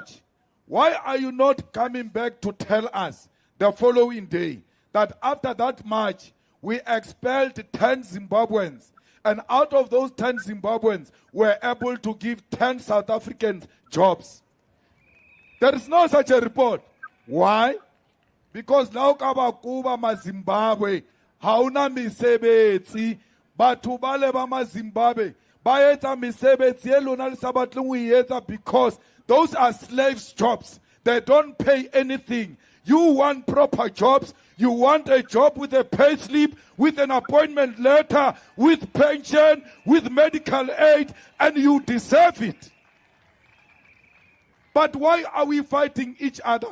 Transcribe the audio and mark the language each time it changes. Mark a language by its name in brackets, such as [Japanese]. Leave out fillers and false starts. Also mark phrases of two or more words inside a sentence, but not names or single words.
[English] Why are you not coming back to tell us the following day that after that march, we expelled 10 Zimbabweans. And out of those 10 Zimbabweans, we're able to give 10 South Africans jobs. There is no such a report. Why? Because now [Southern Sotho] Kabakuba ma Zimbabwe, hauna misebetsi, batho bale ba ma Zimbabwe, ba etsa mesebetsi e lona le sa batleng ho e etsa [English] because those are slaves' jobs. They don't pay anything. You want proper jobs. You want a job with a pay slip, with an appointment letter, with pension, with medical aid, and you deserve it. But why are we fighting each other?